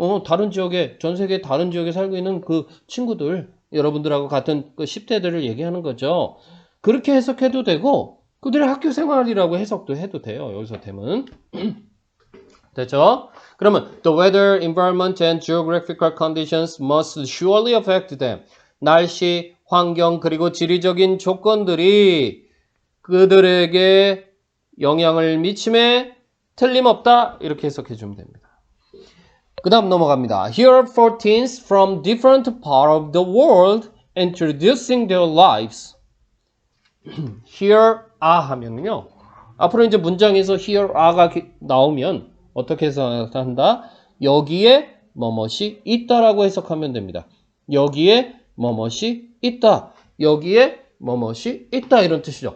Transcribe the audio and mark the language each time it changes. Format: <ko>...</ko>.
<ko>다른 지역에, 전 세계 다른 지역에 살고 있는 그 친구들, 여러분들하고 같은 그 10대들을 얘기하는 거죠. 그렇게 해석해도 되고, 그들의 학교 생활이라고 해석도 해도 돼요. 여기서 them은. 됐죠? 그러면</ko> <en>the weather, environment, and geographical conditions must surely affect them.</en> <ko>날씨, 환경, 그리고 지리적인 조건들이 그들에게 영향을 미침에 틀림없다. 이렇게 해석해 주면 됩니다. 그 다음 넘어갑니다.</ko> <en>Here are 4 teens from different parts of the world introducing their lives. Here are</en> <ko>하면요. 앞으로 이제 문장에서 here are가 나오면 어떻게 해석한다? 여기에 뭐뭇이 있다라고 해석하면 됩니다. 여기에 뭐뭇이 있다. 여기에 뭐뭇이 있다 이런 뜻이죠.</ko>